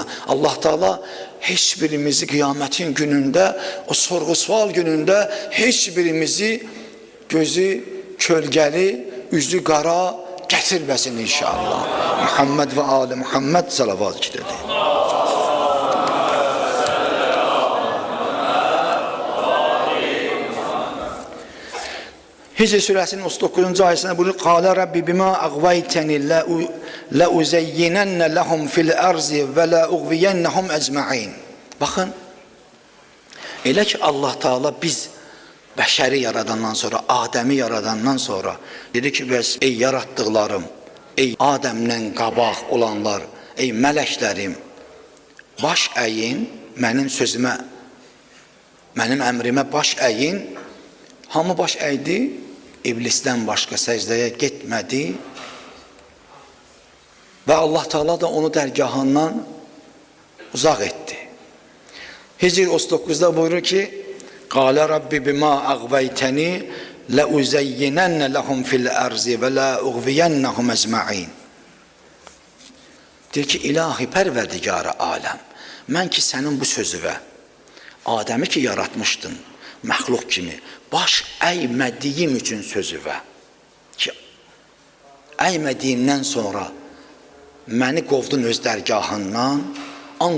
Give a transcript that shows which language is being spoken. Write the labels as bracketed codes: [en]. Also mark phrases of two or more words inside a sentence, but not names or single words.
[az] Allah Taala heç birimizi qiyamətin günündə, o sorğu-sual günündə heç birimizi gözü kölgəli, üzü qara gətirməsin inşallah. Muhammed və ali Muhammed salavat gedirdi. Hicr surəsinin 39-cu ayəsində buyurur: [ar] "قَالَ رَبِّ بِمَا أَغْوَيْتَنِي لَأُزَيِّنَنَّ لَهُمْ فِي الْأَرْضِ وَلَأُغْوِيَنَّهُمْ أَجْمَعِينَ." [az] Baxın, elə ki Allah Taala biz bəşəri yaradandan sonra, Adəmi yaradandan sonra dedi ki, bəs ey yaratdıqlarım, ey Adəmdən qabaq olanlar, ey mələklərim, baş əyin, mənim sözümə, mənim əmrimə baş əyin. Hamı baş əydi, İblisdən başqa səcdəyə getmədi və Allah Taala da onu dərgahından uzaq etdi. Hicr 39-da buyurur ki: [ar] "قَالَ رَبِّ بِمَا أَغْوَيْتَنِي لَأُزَيِّنَنَّ لَهُمْ فِي الْأَرْضِ وَلَأُغْوِيَنَّهُمْ أَجْمَعِينَ." [az] Deyir ki, ilahi pərverdigarı aləm, mən ki sənin bu sözüvə, Adəmi ki yaratmışdın, məxluq kimi, baş əymədiyim üçün sözüvə ki, əymədiyimdən sonra məni qovdun öz dərgahından, and